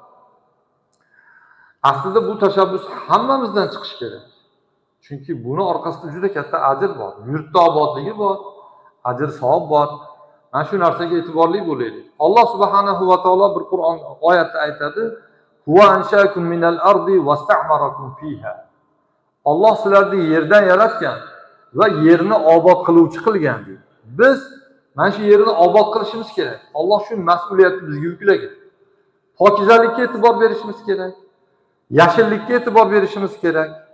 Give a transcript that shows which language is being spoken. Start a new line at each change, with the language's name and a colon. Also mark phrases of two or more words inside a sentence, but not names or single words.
Uzbek: Aslida bu tashabbus hammamizdan chiqishi kerak. Chunki buni orqasida juda katta ajr bor. Yurtda obodligi bor, ajr savob bor. Mana shu narsaga e'tiborli bo'laylik. Alloh
Arabic: subhanahu va taolo
Uzbek: bir Qur'on oyatda aytadi:
Arabic: "Huwa anshakum minal ardi wasta'marakum fiha."
Uzbek: Alloh sizlarni yerdan yaratgan va yerni obod qiluvchi qilgan deydi. Biz mana shu yerni obod qilishimiz kerak. Alloh shu mas'uliyatni bizga yuklagan. Pokizalikka e'tibor berishimiz kerak. Yashillikka e'tibor berishimiz kerak.